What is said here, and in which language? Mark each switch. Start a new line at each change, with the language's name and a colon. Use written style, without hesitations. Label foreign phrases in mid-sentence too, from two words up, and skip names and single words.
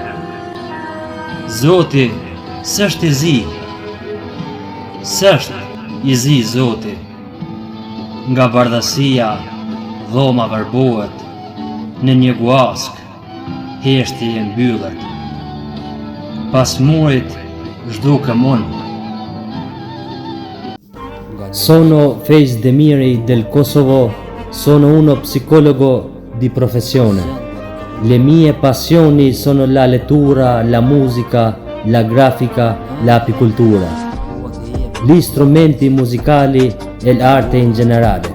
Albanian: Zoti s'është i zi, s'është i zi Zoti. Nga bardhasia dhoma vërbohet, në një guask heshtje e mbyllet. Pas murit zhdukëm unë.
Italian: Sono Fez Demiri del Kosovo, sono uno psicologo di professione. Le mie passioni sono la lettura, la musica, la grafica, l'apicoltura, gli strumenti musicali e l'arte in generale.